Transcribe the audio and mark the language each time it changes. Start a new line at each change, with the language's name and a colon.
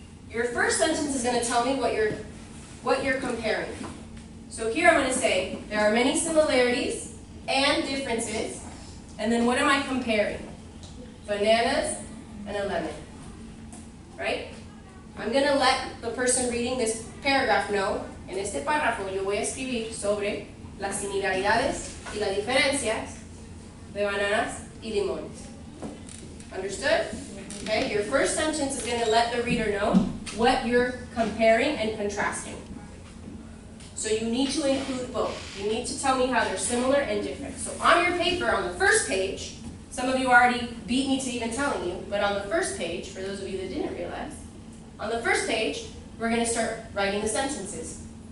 English: Your first sentence is going to tell me what you're comparing. So here I'm going to say, there are many similarities and differences, and then what am I comparing? Bananas and a lemon, right? I'm going to let the person reading this paragraph know,
Spanish: en este párrafo yo voy a escribir sobre las similaridades y las diferencias de bananas y limones.
English: Understood? Okay, your first sentence is going to let the reader know what you're comparing and contrasting. So you need to include both. You need to tell me how they're similar and different. So on your paper, on the first page, some of you already beat me to even telling you, but on the first page, for those of you that didn't realize, on the first page, we're going to start writing the sentences.